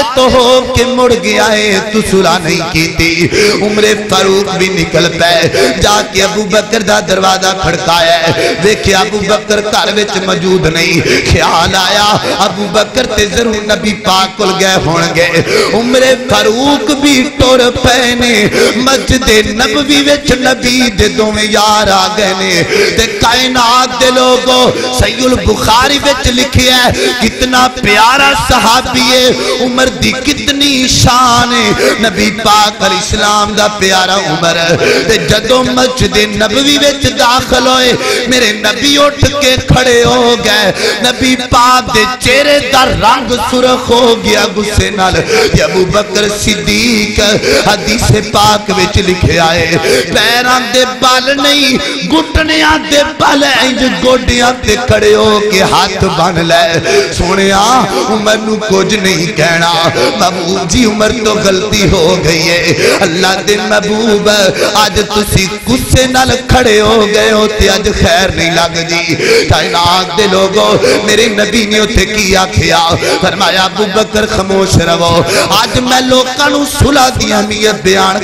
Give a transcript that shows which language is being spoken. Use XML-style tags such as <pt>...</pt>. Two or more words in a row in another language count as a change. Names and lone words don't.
<pa>تو ہو کے مڑ گیا ہے تو صلح نہیں کیتی عمر فاروق بھی نکل پے جا کے ابو بکر دا دروازہ کھڑکایا ہے دیکھے ابو بکر گھر وچ موجود نہیں خیال آیا ابو بکر تے ضرور نبی پاک کول گئے ہون گے عمر فاروق بھی ٹر پے نے مسجد نبوی وچ نبی دے دوویں یار آ گئے نے تے کائنات دے لوگوں صحیح البخاری وچ لکھیا ہے کتنا پیارا صحابی ہے عمر دی کتنی شان ہے نبی پاک علیہ السلام دا پیارا عمر تے جدوں مسجد نبوی وچ داخل ہوئے میرے نبی اٹھ کے کھڑے ہو گئے نبی پاک دے چہرے دا رنگ سرخ ہو گیا غصے نال کہ ابو بکر صدیق حدیث پاک وچ لکھے آئے پیراں دے بال نہیں گھٹنیاں دے بال انج گوڈیاں تے کھڑے ہو کے ہاتھ بن لے سونیا عمر نو کچھ نہیں کہنا محبوب جی عمر تو غلطی ہو گئی ہے اللہ دے محبوب آج تسی غصے نال کھڑے ہو گئے ہو تے آج خیر نہیں لگ جی کائنات دے لوگوں میرے نبی نے اتے کیا کھیا فرمایا ابو بکر خاموش رہو آج میں لوکاں نو صلح دی اہمیت بیان</pa>